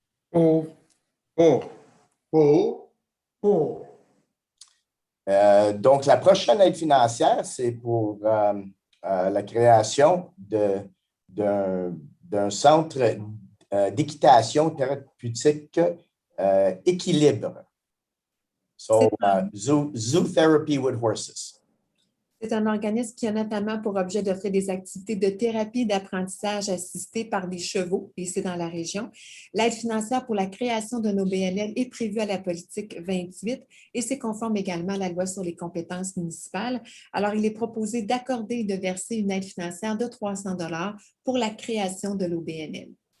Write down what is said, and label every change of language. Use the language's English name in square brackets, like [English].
[French] Pour. Pour. Pour. Pour. Donc, la prochaine aide financière, c'est pour la création d'un centre d'équitation thérapeutique équilibre. [English] So, zoo therapy with horses. [French] C'est un organisme qui a notamment pour objet d'offrir des activités de thérapie et d'apprentissage assistées par des chevaux, et c'est dans la région. L'aide financière pour la création d'un OBNL est prévue à la politique 28 et c'est conforme également à la loi sur les compétences municipales. Alors, il est proposé d'accorder et de verser une aide financière de 300 $ pour la création de l'OBNL.